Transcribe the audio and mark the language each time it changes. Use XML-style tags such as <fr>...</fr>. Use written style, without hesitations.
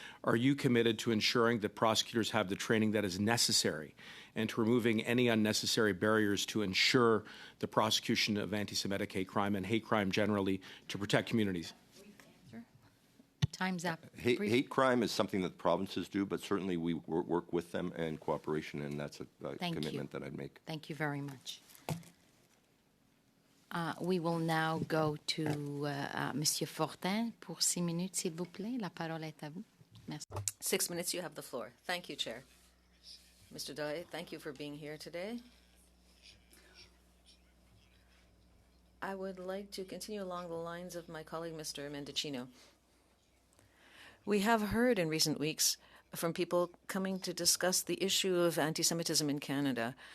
<en>Are you committed to ensuring that prosecutors have the training that is necessary and to removing any unnecessary barriers to ensure the prosecution of anti-Semitic hate crime and hate crime generally to protect communities? Time's up. Hate crime is something that the provinces do, but certainly we work with them in cooperation, and that's a commitment that I'd make. Thank you very much. We will now go to Monsieur Fortin</en> <fr>pour 6 minutes, s'il vous plaît. La parole est à vous. Merci.</fr> <en>6 minutes, you have the floor. Thank you, Chair. Mr. Dye, thank you for being here today. I would like to continue along the lines of my colleague, Mr. Mendicino. We have heard in recent weeks from people coming to discuss the issue of anti-Semitism in Canada.</en>